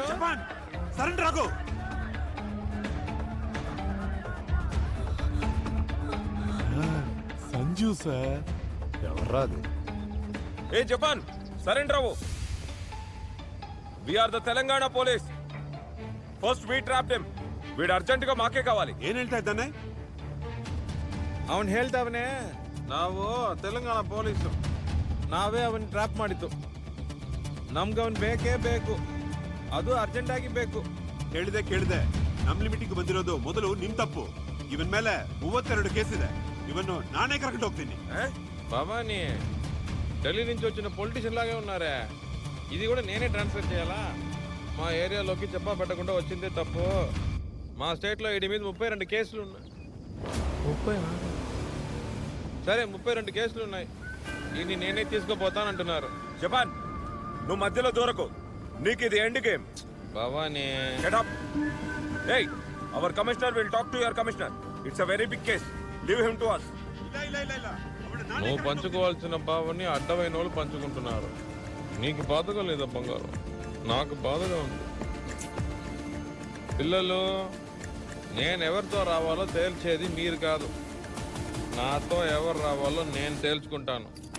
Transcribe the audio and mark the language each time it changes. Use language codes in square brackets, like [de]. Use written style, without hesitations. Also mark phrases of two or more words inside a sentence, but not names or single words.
[te] సరెండర్ రాకు. సంజు సార్. ఎవర్రాదు? ఏ జపాన్, సరెండర్ అవ్వు. [en] we are the Telangana police. first we trapped him. [te] వీడు అర్జెంట్ గా మాకే కావాలి. [kn] ಏನ್ ಹೇಳ್ತಾ ಇದ್ದಾನೆ? ಅವನು ಹೇಳ್ತಾವನೆ, ನಾವು ತೆಲಂಗಾಣ ಪೊಲೀಸು, ನಾವೇ ಅವನ್ ಟ್ರ್ಯಾಪ್ ಮಾಡಿದ್ದು. ನಮ್ಗೆ ಅವನ್ ಬೇಕೇ ಬೇಕು, ಅದು ಅರ್ಜೆಂಟ್ ಆಗಿ ಬೇಕು. ಕೇಳಿದೆ. ನಮ್ ಲಿಮಿಟಿಗೆ ಬಂದಿರೋದು ಮೊದಲು ನಿಮ್ ತಪ್ಪು. ಇವನ್ ಮೇಲೆ 32 ಕೇಸ್ ಇದೆ. ಇವನ್ನು ನಾನೇ ಕರೆಕ್ಟ್ ಹೋಗ್ತೀನಿ. [te] భవానీ, ఢిల్లీ నుంచి వచ్చిన పొలిటీషియన్ లాగే ఉన్నారే. ఇది కూడా నేనే ట్రాన్స్ఫర్ చేయాలా? మా ఏరియాలోకి చెప్పా పెట్టకుండా వచ్చిందే తప్పు. మా స్టేట్లో వీడి మీద 32 కేసులు ఉన్నాయి. సరే 32 కేసులు ఉన్నాయి. ఇది నేనే తీసుకుపోతానంటున్నారు. జపాన్ నువ్వు మధ్యలో దూరకు. నీకు ఇది [en] end game. [te] భవానీ [en] Get up. Hey, our commissioner will talk to your commissioner. It's a very big case. Leave him to us. [kn] ಇಲ್ಲ [te] నువ్వు పంచుకోవాల్సిన బావని అడ్డమైన వాళ్ళు పంచుకుంటున్నారు. నీకు బాధగా లేదా బంగారం? నాకు బాధగా ఉంది. పిల్లలు, నేను ఎవరితో రావాలో తేల్చేది మీరు కాదు. నాతో ఎవరు రావాలో నేను తేల్చుకుంటాను.